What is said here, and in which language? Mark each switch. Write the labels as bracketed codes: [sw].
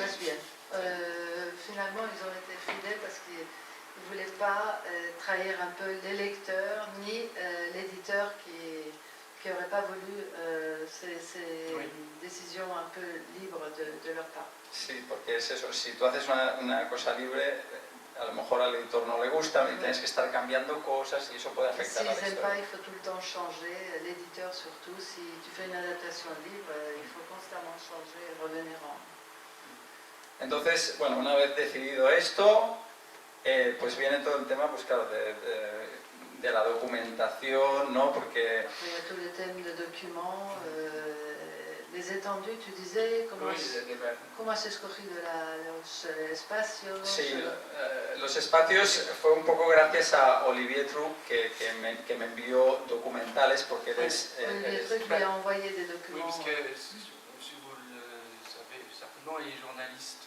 [es] más bien. [fr] Finalement, ils ont été fidèles parce qu'ils ne voulaient pas trahir un peu les lecteurs ni l'éditeur qui n'aurait pas voulu ces décisions un peu libres de leur part. [es] Sí, porque es eso, si tú haces una cosa libre, a lo mejor al editor no le gusta y tienes que estar cambiando cosas y eso puede afectar a la [fr] S'ils n'aiment pas, [es] historia. [fr] il faut tout le temps changer, l'éditeur surtout. Si tu fais une adaptation libre, il faut constamment changer et revenir en... [es] Entonces, bueno, una vez decidido esto, pues viene todo el tema, pues claro, de la documentación, ¿no? Porque... [fr] Après, il y a tout le thème de documents, les étendues, tu disais, [es] cómo has escogido los espacios. Sí, los espacios fue un poco gracias a Olivier Truc que me envió documentales porque él es... [fr] Olivier Truc lui a envoyé des Oui, documents. parce que, si vous le savez certainement, il est journaliste.